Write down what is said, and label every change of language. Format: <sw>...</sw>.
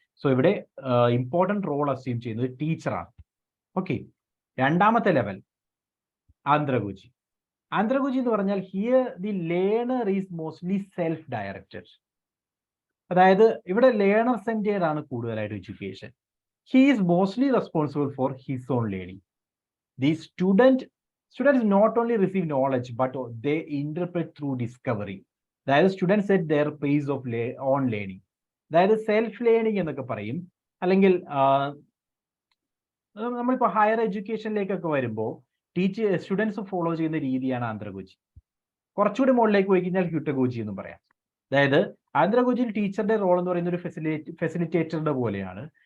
<ml>So ഇവിടെ important role assume ചെയ്യുന്നത് ടീച്ചറാണ്. ഓക്കെ, രണ്ടാമത്തെ ലെവൽ ആന്ത്രഗോജി.</ml> <en>andragogy</en> <ml>എന്ന് പറഞ്ഞാൽ</ml> <en>Here the learner is mostly self directed.</en> <ml>അതായത് ഇവിടെ ലേണർ സെന്റേഡ് ആണ് കൂടുതലായിട്ട് education.</ml> <en>He is mostly responsible for his own learning. The students not only receive knowledge, but they interpret through discovery.</en> <ml>അതായത്</ml> <en>Student set their pace of own learning.</en> <ml>അതായത് self learning എന്നൊക്കെ പറയും. അല്ലെങ്കിൽ നമ്മളിപ്പോൾ higher എഡ്യൂക്കേഷനിലേക്കൊക്കെ വരുമ്പോൾ students follow ചെയ്യുന്ന രീതിയാണ് ആന്ത്രഗോജി. കുറച്ചുകൂടി മുകളിലേക്ക് പോയി കഴിഞ്ഞാൽ ഹ്യൂട്ടഗോജി എന്നും പറയാം. അതായത് ആന്ത്രഗോജിയിൽ ടീച്ചറുടെ റോൾ എന്ന് പറയുന്ന ഒരു ഫെസിലിറ്റേറ്ററുടെ പോലെയാണ്.</ml>